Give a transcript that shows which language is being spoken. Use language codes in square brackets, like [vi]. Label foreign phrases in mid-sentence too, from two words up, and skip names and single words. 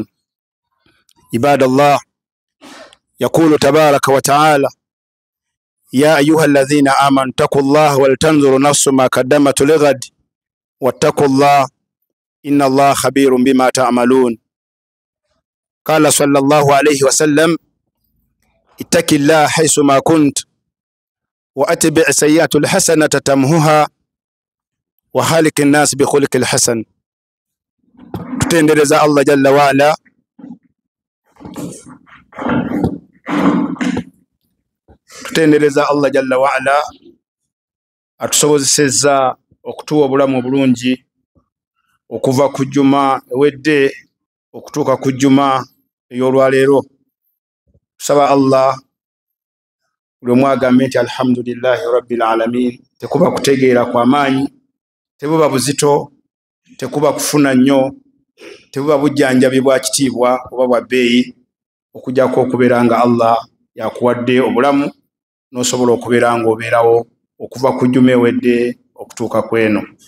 [ar] عباد الله، يقول تبارك وتعالى: يا أيها الذين آمنوا اتقوا الله ولتنظر نفس ما قدمت لغد واتقوا الله إن الله خبير بما تعملون. قال صلى الله عليه وسلم: اتق الله حيث ما كنت وأتبع سيئة الحسنة تمحها وخالق الناس بخلق الحسن. [lg] tutendereza [ar] الله جل وعلا الله جل وعلا [lg] atusobozesezza okutuwa obulamu obulungi okuva ku juma ewedde okutuuka ku juma ey'olwaleero. Tusaba Allah buli omu agambe nti [ar] الحمد لله رب العالمين. [lg] Tekuba kutegeera kwa maanyi, tebuba buzito, tekuba kufuna nnyo, tebuba bujjanjabi bwa kitiibwa oba bwa bbeeyi, okujjako okubeera nga Allah yakuwadde obulamu n'osobola okubeera nga obeerawo okuva ku jjuma ewedde okutuuka ku eno.